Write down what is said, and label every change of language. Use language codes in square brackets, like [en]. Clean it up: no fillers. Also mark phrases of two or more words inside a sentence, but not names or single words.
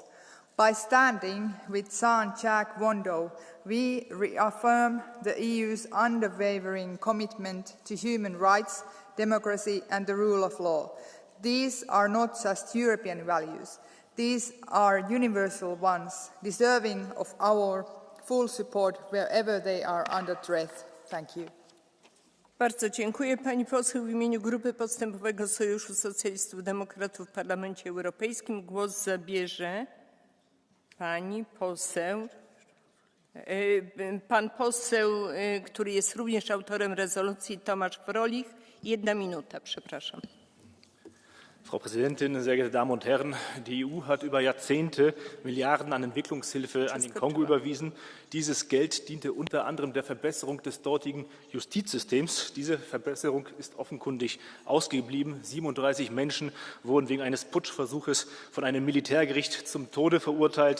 [en] By standing with Jean-Jacques Wondo, we reaffirm the EU's unwavering commitment to human rights, democracy and the rule of law. These are not just European values. These are universal ones, deserving of our full support wherever they are under threat. Thank you. [pl] Bardzo dziękuję. Pani poseł w imieniu Grupy Postępowego Sojuszu Socjalistów Demokratów w Parlamencie Europejskim głos zabierze pan poseł, który jest również autorem rezolucji, Tomasz Frolich. 1 minuta, przepraszam. [de] Frau Präsidentin, sehr geehrte Damen und Herren! Die EU hat über Jahrzehnte Milliarden an Entwicklungshilfe an den Kongo überwiesen. Dieses Geld diente unter anderem der Verbesserung des dortigen Justizsystems. Diese Verbesserung ist offenkundig ausgeblieben. 37 Menschen wurden wegen eines Putschversuches von einem Militärgericht zum Tode verurteilt.